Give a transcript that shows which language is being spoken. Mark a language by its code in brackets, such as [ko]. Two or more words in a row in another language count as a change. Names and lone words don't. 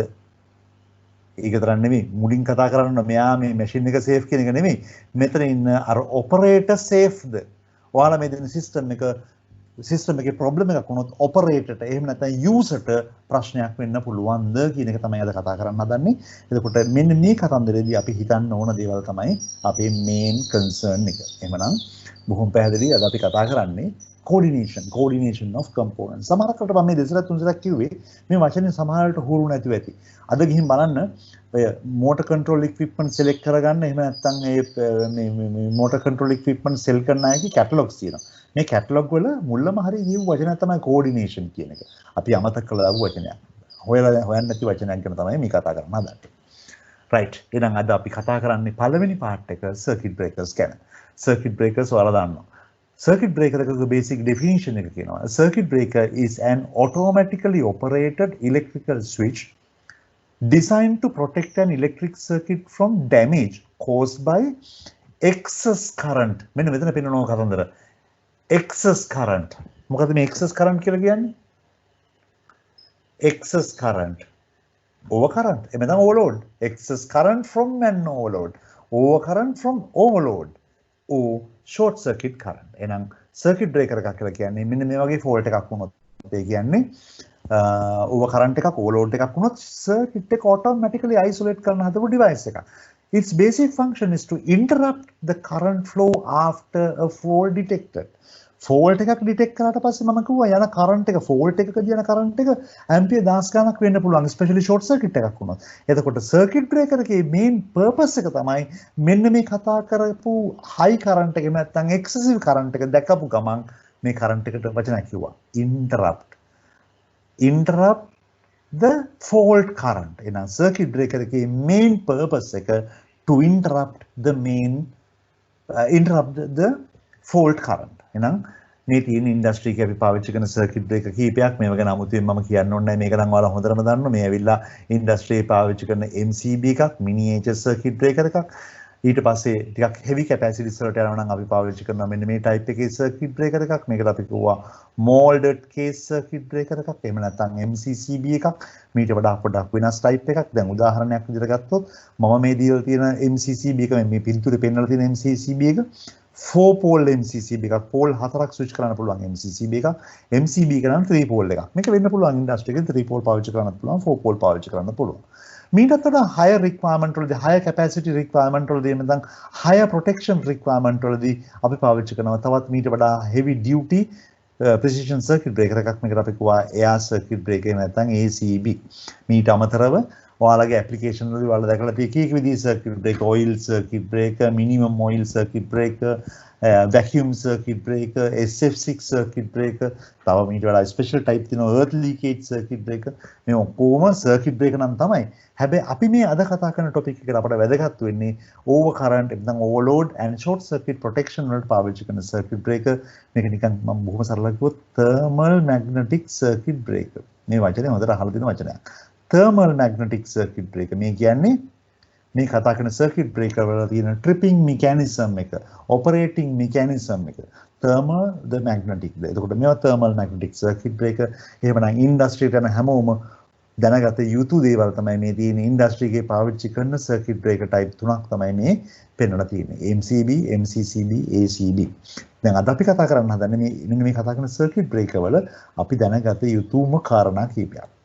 [si] ඒක තරම් නෙමෙයි මුලින් කතා කරන්න මෙයා මේ මැෂින් එක සේෆ් කියන එක නෙමෙයි මෙතන ඉන්න අර [en] operator safeද [si] ඔයාලා මේ දෙන සිස්ටම් එකේ ප්‍රොබ්ලම් එකක් වුණොත් ඔපරේටර්ට එහෙම නැත්නම් යූසර්ට ප්‍රශ්නයක් වෙන්න පුළුවන්ද කියන එක තමයි අද කතා කරන්න හදන්නේ. එතකොට මෙන්න මේ කතන්දරේදී අපි හිතන්න ඕන දේවල් තමයි අපේ [en] main concern [si] එක. එහෙමනම් බොහොම පැහැදිලි අද අපි කතා කරන්නේ [en] coordination of components. [si] සමහරකට මම මේ දෙසරක් තුන්සරක් කිව්වේ මේ වචනේ සමහරකට හුරු නැතුව ඇති. අද ගිහින් බලන්න ඔය [en] motor control equipment select [si] කරගන්න එහෙම නැත්නම් මේ [en] motor control equipment sell [si] කරන අයගේ catalogs තියෙනවා. මේ catalog වල මුල්ලම හරිය කියපු වචනයක් තමයි coordination කියන එක. අපි අමතක කළා දාපු වචනයක්. හොයන්න නැති වචනයක් ගැන තමයි මේ කතා කරන්න හදන්නේ. right. එහෙනම් අද අපි කතා කරන්නේ පළවෙනි part එක [en] circuit breakers [si] ගැන. [en] circuit breakers [si] ඔයාලා දන්නවා. [en] Circuit breaker [si] එකක [en] basic definition [si] එක කියනවා. [en] A circuit breaker is an automatically operated electrical switch designed to protect an electric circuit from damage caused by excess current. [si] මෙන්න මෙතන පෙන්නනවා කතන්දර. [en] excess current. [si] මොකද මේ [en] excess current [si] කියලා කියන්නේ? [en] excess current. over current. [si] එහෙම නැත්නම් overload. [en] excess current from an overload. over current from overload. or short circuit current. [si] එහෙනම් [en] circuit breaker [si] එකක් කියලා කියන්නේ මෙන්න මේ වගේ fault එකක් වුණොත් ඒ කියන්නේ [en] over current [si] එකක් overload එකක් වුණොත් circuit එක [en] automatically isolate [si] කරන හදපු device එකක්. [en] Its basic function is to interrupt the current flow after a fault detected. [si] fault එකක් detect කරාට පස්සේ මම කිව්වා යන current එක fault එකකදී යන current එක ampere 10 ගණක් වෙන්න පුළුවන් [en] especially short circuit [si] එකක් වුණොත්. එතකොට [en] circuit breaker [si] එකේ [en] main purpose [si] එක තමයි මෙන්න මේ කතා කරපු [en] high current [si] එක නැත්නම් [en] excessive current [si] එක දැකපු ගමන් මේ current එකට වචනයක් කිව්වා [en] interrupt the fault current. එහෙනම් circuit breaker එකේ main purpose එක to interrupt the fault current. [si] එහෙනම් මේ තියෙන ඉන්ඩස්ට්‍රි එකේ අපි පාවිච්චි කරන [en] circuit breaker [si] කීපයක් මේව ගැන අමුතුවෙන් මම කියන්න ඕනේ නැහැ. මේක නම් ඔයාලා හොඳටම දන්නවා. මේ ඇවිල්ලා ඉන්ඩස්ට්‍රි එකේ පාවිච්චි කරන MCB එකක්, [en] miniature circuit breaker එකක්. [si] ඊට පස්සේ ටිකක් [en] heavy capacities [si] වලට යනවා නම් අපි පාවිච්චි කරනවා මෙන්න මේ type එකේ [en] circuit breaker [si] එකක්. මේකට අපි කිව්වා [en] molded case circuit breaker [si] එකක්. එහෙම නැත්නම් MCCB එකක්. මීට වඩා පොඩ්ඩක් වෙනස් type එකක්. දැන් උදාහරණයක් විදිහට ගත්තොත් මම මේ දීලා තියෙන MCCB එක මේ පින්තූරේ පෙන්වලා තියෙන MCCB එක 4 pole MCCB එකක් pole 4ක් switch කරන්න පුළුවන් MCCB එකක් MCB එක නම් 3 pole එකක් මේක වෙන්න පුළුවන් ඉන්ඩස්ට්‍රි එකේ 3 pole පාවිච්චි කරන්නත් පුළුවන් 4 pole පාවිච්චි කරන්න පුළුවන් මීටත් වඩා [en] higher requirement [si] වලදී [en] higher capacity requirement [si] වලදී නැත්නම් [en] higher protection requirement [si] වලදී අපි පාවිච්චි කරනවා තවත් මීට වඩා [en] heavy duty precision circuit breaker [si] එකක් මේකට අපි කියවා [en] air circuit breaker නැත්නම් ACB [si] මීට අමතරව ඔයාලගේ ඇප්ලිකේෂන් වලදී ඔයාලා දැකලා තියෙන කීක විදිහේ [en] circuit breaker, oil circuit breaker, minimum oil circuit breaker, vacuum circuit breaker, SF6 circuit breaker, [si] තව මීට වඩා [en] special type [si] තියෙනවා [en] earth leakage circuit breaker. [si] මේ ඔක්කොම [en] circuit breaker [si] නම් තමයි. හැබැයි අපි මේ අද කතා කරන topic එකට අපට වැදගත් වෙන්නේ [en] over current [si] නැත්නම් [en] overload and short circuit protection [si] වලට පාවිච්චි කරන [en] circuit breaker. [si] මේක නිකන් මම බොහොම සරලව කිව්වොත් [en] thermal magnetic circuit breaker. [si] මේ වචනේ හොඳට අහලා තියෙන වචනයක්. [en] thermal magnetic circuit breaker [si] මේ කියන්නේ මේ කතා කරන [en] circuit breaker [si] වල තියෙන [en] tripping mechanism එක, operating mechanism එක, thermal the magnetic. එතකොට මේවා thermal magnetic circuit breaker. [si] එහෙමනම් industry එක යන හැමෝම දැනගත යුතු දේවල් තමයි මේ තියෙන industry එකේ පාවිච්චි කරන [en] circuit breaker type [si] තුනක් තමයි මේ පෙන්වලා තියෙන්නේ. MCB, MCCB, ACB. දැන් අද අපි කතා කරන්න හදන්නේ මෙන්න මේ කතා කරන [en] circuit breaker [si] වල අපි දැනගත යුතුම කාරණා කීපයක්.